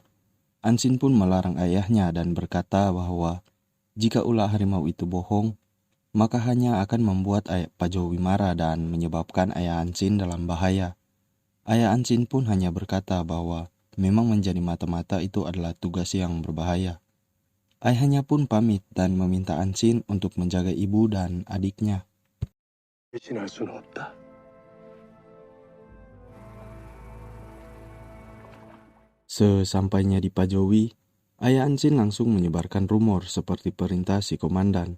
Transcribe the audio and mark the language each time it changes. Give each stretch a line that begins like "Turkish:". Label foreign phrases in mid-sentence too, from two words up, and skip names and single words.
Indonesian: Ansin pun melarang ayahnya dan berkata bahwa jika ulah harimau itu bohong, maka hanya akan membuat ayah Pajowi marah dan menyebabkan Ayah Ansin dalam bahaya. Ayah Ansin pun hanya berkata bahwa memang menjadi mata-mata itu adalah tugas yang berbahaya. Ayahnya pun pamit dan meminta Ansin untuk menjaga ibu dan adiknya.
Korean: 배신할 수는 없다.
Indonesian: Sesampainya di Pajowi, Ayah Ansin langsung menyebarkan rumor seperti perintah si komandan.